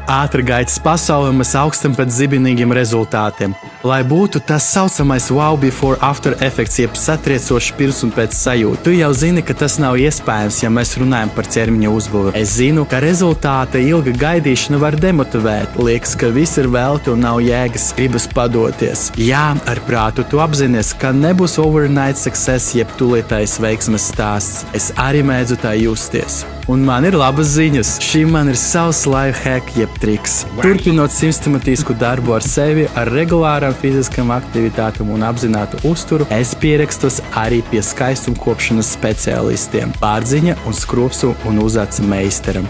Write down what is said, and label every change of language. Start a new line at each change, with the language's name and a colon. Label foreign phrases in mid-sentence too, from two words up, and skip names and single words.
Latvian: ātrgaitas pasaulē mēs augstam pēc zibinīgiem rezultātiem. Lai būtu tas saucamais
English: wow before after
Latvian: efekts, jeb satriecošs pirms un pēc sajūta. Tu jau zini, ka tas nav iespējams, ja mēs runājam par ķermeņa uzbūvi. Es zinu, ka rezultāta ilga gaidīšana var demotivēt. Liekas, ka viss ir velti un nav jēgas, gribas padoties. Jā, ar prātu tu apzinies, ka nebūs
English: overnight success,
Latvian: jeb tūlītējs veiksmes stāsts. Es arī mēdzu tā justies. Un man ir labas ziņas. Šī man ir savs
English: life hack,
Latvian: jeb triks. Turpinot sistematisku darbu ar sevi, ar regulārām fiziskām aktivitātēm un apzinātu uzturu, es pierakstos arī pie skaistumkopšanas speciālistiem, Bārdziņa un skropsu un uzaca meistaram.